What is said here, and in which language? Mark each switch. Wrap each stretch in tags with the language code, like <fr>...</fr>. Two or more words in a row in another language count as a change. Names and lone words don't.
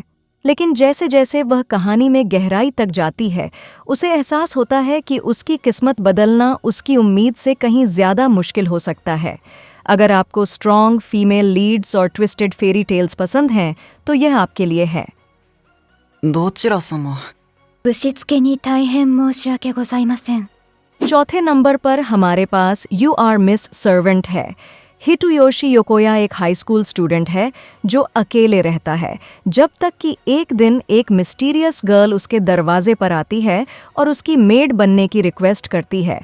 <hi>लेकिन जैसे जैसे वह कहानी में गहराई तक जाती है, उसे एहसास होता है कि उसकी किस्मत बदलना उसकी उम्मीद से कहीं ज़्यादा मुश्किल हो सकता है। अगर आपको</hi> <en>strong female leads</en> <hi>और</hi> <en>twisted fairy tales</en> <hi>पसंद हैं, तो यह आपके लिए है।</hi> <ja>どちら様。ぶしつけに大変申し訳ございません。</ja> <hi>चौथे नंबर पर हमारे पास यू आर मिस सर्वेंट है। हिटोयोशी योकोया एक</hi> <en>high school student</en> <hi>है जो अकेले रहता है, जब तक कि एक दिन एक</hi> <en>mysterious girl</en> <hi>उसके दरवाजे पर आती है और उसकी मेड बनने की रिक्वेस्ट करती है।</hi>